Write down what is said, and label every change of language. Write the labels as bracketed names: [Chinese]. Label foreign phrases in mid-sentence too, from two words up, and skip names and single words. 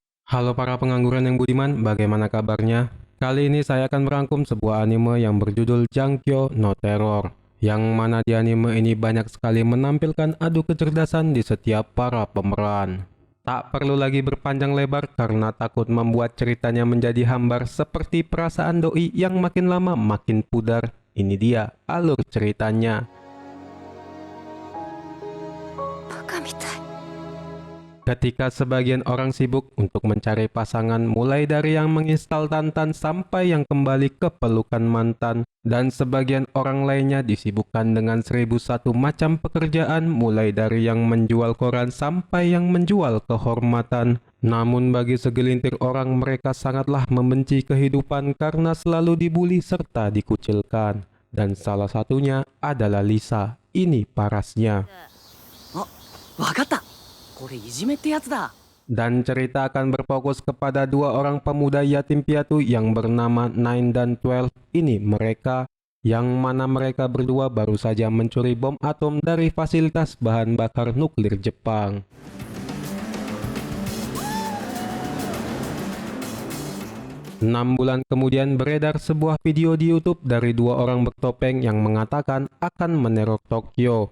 [Indonesian] Halo para pengangguran yang budiman, bagaimana kabarnya? Kali ini saya akan merangkum sebuah anime yang berjudul Jankyo no Terror, yang mana di anime ini banyak sekali menampilkan adu kecerdasan di setiap para pemeran. Tak perlu lagi berpanjang lebar karena takut membuat ceritanya menjadi hambar seperti perasaan doi yang makin lama makin pudar. Ini dia alur ceritanya. [Japanese] バカみたい。 [Indonesian] Ketika sebagian orang sibuk untuk mencari pasangan mulai dari yang menginstal Tantan sampai yang kembali ke pelukan mantan, dan sebagian orang lainnya disibukkan dengan 1001 macam pekerjaan mulai dari yang menjual koran sampai yang menjual kehormatan. Namun bagi segelintir orang mereka sangatlah membenci kehidupan karena selalu dibuli serta dikucilkan. Dan salah satunya adalah Lisa. Ini parasnya. [Japanese] あ、わかった。これいじめってやつだ。 [Indonesian] Dan cerita akan berfokus kepada dua orang pemuda yatim piatu yang bernama Nine dan 12. Ini mereka, yang mana mereka berdua baru saja mencuri bom atom dari fasilitas bahan bakar nuklir Jepang. Enam bulan kemudian beredar sebuah video di YouTube dari dua orang bertopeng yang mengatakan akan meneror Tokyo.